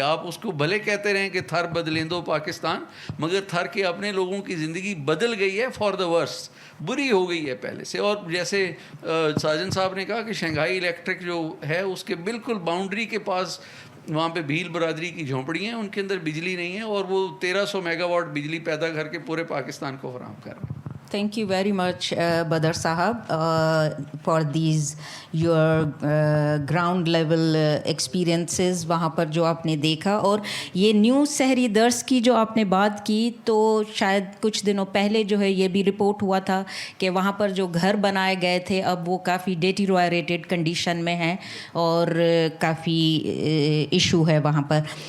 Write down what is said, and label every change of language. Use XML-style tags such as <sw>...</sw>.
<ur>آپ اس کو بھلے کہتے رہیں کہ تھر بدلیندو پاکستان, مگر تھر کے اپنے لوگوں کی زندگی بدل گئی ہے</ur> <en>for the worse,</en> <ur>بری ہو گئی ہے پہلے سے. اور جیسے ساجن صاحب نے کہا کہ شنگھائی الیکٹرک جو ہے اس کے بالکل باؤنڈری کے پاس وہاں پہ بھیل برادری کی جھونپڑی ہیں, ان کے اندر بجلی نہیں ہے, اور وہ 1300 میگا واٹ بجلی پیدا کر کے پورے پاکستان کو فراہم کر رہے ہیں.</ur> <en>Thank you very much, Badr Sahab, for these your ground level experiences</en> <ur>وہاں پر جو آپ نے دیکھا. اور یہ نیو سہری درس کی جو آپ نے بات کی, تو شاید کچھ دنوں پہلے جو ہے یہ بھی رپورٹ ہوا تھا کہ وہاں پر جو گھر بنائے گئے تھے اب وہ کافی ڈیٹیریوریٹڈ کنڈیشن میں ہیں اور کافی ایشو ہے وہاں پر.</ur>